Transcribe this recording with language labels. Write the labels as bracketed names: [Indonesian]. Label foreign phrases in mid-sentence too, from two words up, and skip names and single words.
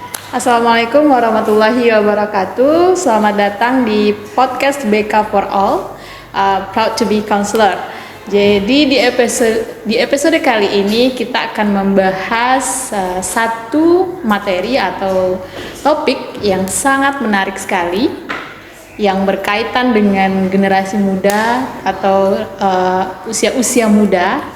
[Arabic] السلام عليكم ورحمة الله وبركاته. [Indonesian] Selamat datang di podcast BK for All, [English] Proud to be Counselor. [Indonesian] Jadi di episode kali ini kita akan membahas satu materi atau topik yang sangat menarik sekali, yang berkaitan dengan generasi muda atau usia-usia muda.